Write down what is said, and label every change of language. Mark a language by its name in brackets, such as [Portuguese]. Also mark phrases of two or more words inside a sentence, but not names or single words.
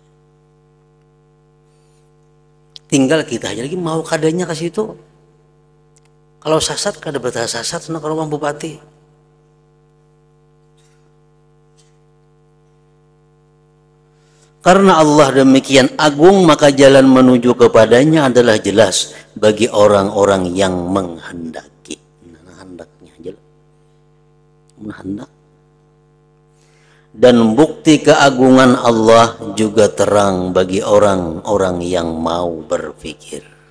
[Banjar] Tinggal kita aja lagi mau kadanya ke situ. Kalau sasat kada betah sasat ke rumah bupati. [Indonesian] Karena Allah demikian agung, maka jalan menuju kepadanya adalah jelas bagi orang-orang yang menghendaki. Nah, hendaknya jelas. Menghendak. Dan bukti keagungan Allah juga terang bagi orang-orang yang mau berpikir.